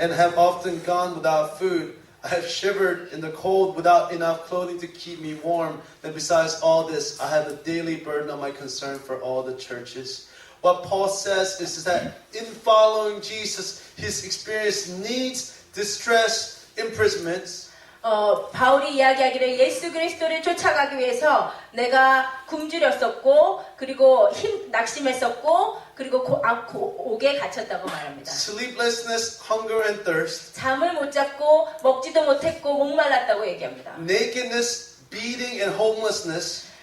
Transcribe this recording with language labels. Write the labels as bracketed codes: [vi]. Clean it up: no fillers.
[en] and have often gone without food. I have shivered in the cold without enough clothing to keep me warm. And besides all this, I have a daily burden of my concern for all the churches. What Paul says is that in following Jesus, his experience needs, distress, imprisonments. [ko] 바울이 이야기하기를 예수 그리스도를 쫓아가기 위해서 내가 굶주렸었고 그리고 낙심했었고 그리고 옥에 갇혔다고 말합니다. [en] Sleeplessness, hunger and thirst. [ko] 잠을 못 잤고 먹지도 못했고 목말랐다고 얘기합니다. [en] Nakedness, beating and homelessness.